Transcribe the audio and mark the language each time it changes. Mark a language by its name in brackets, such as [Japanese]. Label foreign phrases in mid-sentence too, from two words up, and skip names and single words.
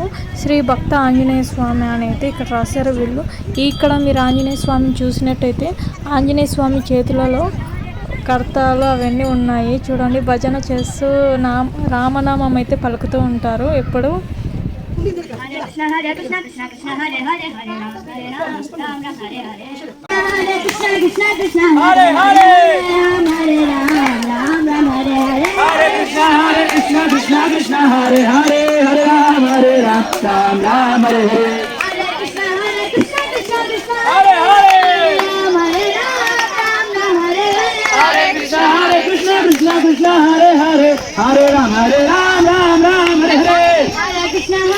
[Telugu] శ్రీ భక్త ఆంజనేయ స్వామి అని అయితే ఇక్కడ రాశారు వీళ్ళు. ఇక్కడ మీరు ఆంజనేయ స్వామిని చూసినట్టయితే ఆంజనేయ స్వామి చేతులలో కర్తాలు అవన్నీ ఉన్నాయి. చూడండి, భజన చేస్తూ రామనామం అయితే పలుకుతూ ఉంటారు ఎప్పుడు. [Sanskrit] కృష్ణ హరే కృష్ణ కృష్ణ కృష్ణ హరే హరే హరే రామ హరే రామ రామ రామ హరే హరే హరే కృష్ణ కృష్ణ కృష్ణ హరే హరే రామ హరే రామ రామ రామ హరే హరే హరే కృష్ణ కృష్ణ కృష్ణ హరే హరే హరే రామ హరే రామ రామ రామ హరే హరే హరే కృష్ణ కృష్ణ కృష్ణ హరే హరే రామ హరే రామ రామ రామ హరే హరే హరే కృష్ణ కృష్ణ కృష్ణ హరే హరే హరే రామ హరే రామ రామ రామ హరే హరే హరే కృష్ణ